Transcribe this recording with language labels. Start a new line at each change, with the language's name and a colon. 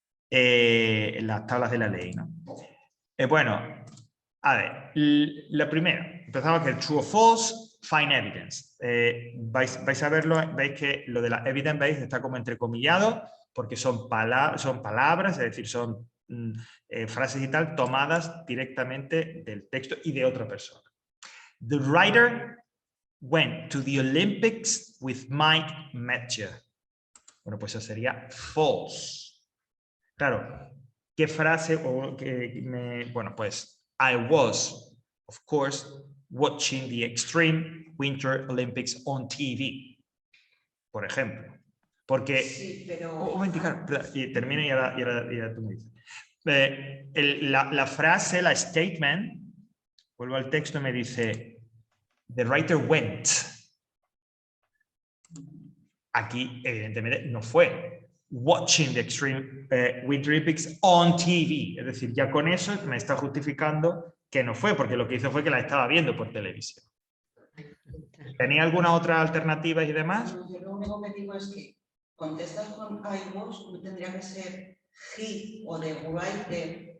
Spanish: En las tablas de la ley, ¿no? Bueno, a ver, la primera, empezamos con el true o false, find evidence. Vais a verlo, veis que lo de la evidence base está como entrecomillado porque son palabras, es decir, son frases y tal tomadas directamente del texto y de otra persona.
English: The writer went to the Olympics with Mike Metcher.
Spanish: Bueno, pues eso sería false. Claro, ¿qué frase bueno, pues
English: I was, of course, watching the Extreme Winter Olympics on TV,
Spanish: por ejemplo. Porque... Sí, pero... y termino y ahora tú me dices. La frase, la statement, vuelvo al texto y me dice
English: the writer went.
Spanish: Aquí, evidentemente, no fue.
English: Watching the Extreme Winter Olympics on TV.
Spanish: Es decir, ya con eso me está justificando que no fue, porque lo que hizo fue que la estaba viendo por televisión. ¿Tenía alguna otra alternativa y demás? Yo lo único que digo es que contestas con
English: I was,
Spanish: no tendría que ser he o the writer.